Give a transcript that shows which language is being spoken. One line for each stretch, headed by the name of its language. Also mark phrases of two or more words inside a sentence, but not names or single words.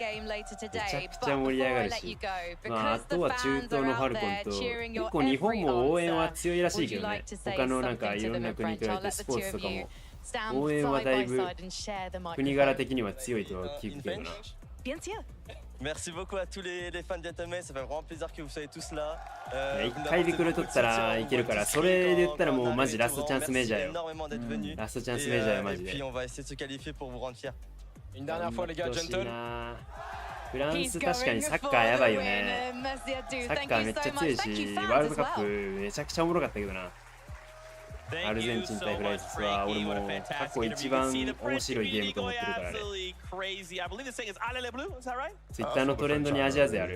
Japanese: めちゃくちゃ盛り上がるし。まああとは中東のファルコンと結構日本も応援は強いらしいけどね。他のなんかいろんな国に比べてスポーツとかも応援はだいぶ国柄的には強いとは聞くけどな。
French: Merci beaucoup à tous les fans d'Atome, ça fait vraiment plaisir que vous soyez tous là.
Japanese: 1 回ビクル取ったらいけるから、それで言ったらもうマジラストチャンスメジャーよ。ラストチャンスメジャーよマジで。
French: Puis on va essayer de se qualifier pour vous rendre fiers. Une dernière fois les gars, gentle.
Japanese: フランス確かにサッカーやばいよね。サッカーめっちゃ強いし、ワールドカップめちゃくちゃおもろかったけどな。アルゼンチン対フランスは俺も過去一番面白いゲームと思ってるからね。ツイッターのトレンドにアジア勢ある。